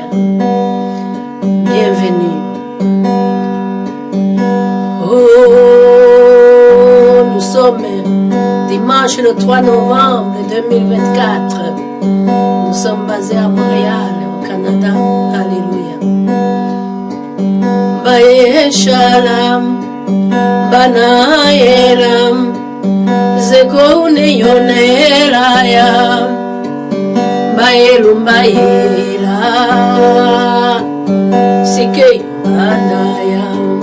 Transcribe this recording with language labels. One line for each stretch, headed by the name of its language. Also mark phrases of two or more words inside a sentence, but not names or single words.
French: Bienvenue. Oh, nous sommes dimanche le 3 novembre 2024. Nous sommes basés à Montréal, au Canada. Alléluia. Baye Shalom, Banayelam, Zekoune Yonelayam, Bayelum Bayela, Sikei Banayam.